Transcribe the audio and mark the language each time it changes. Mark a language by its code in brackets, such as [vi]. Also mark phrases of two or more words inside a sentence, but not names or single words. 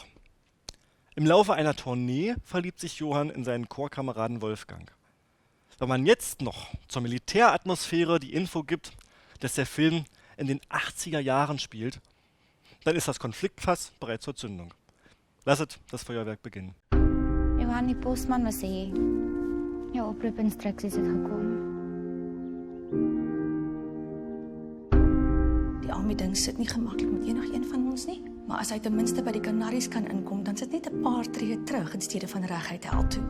[de] Im Laufe einer Tournee verliebt sich Johann in seinen Chorkameraden Wolfgang. Wenn man jetzt noch zur Militäratmosphäre die Info gibt, dass der Film in den 80er Jahren spielt, dann ist das Konfliktfass bereit zur Zündung. Lasset das Feuerwerk beginnen. [af] Johan, die postman wil sê jou oproepinstruksies het gekom. Die aanbieding sit nie gemaklik met enigeen van ons nie, maar as hy ten minste by die Canaries kan inkom, dan sit net 'n paar tree terug in steede van reguit hel toe.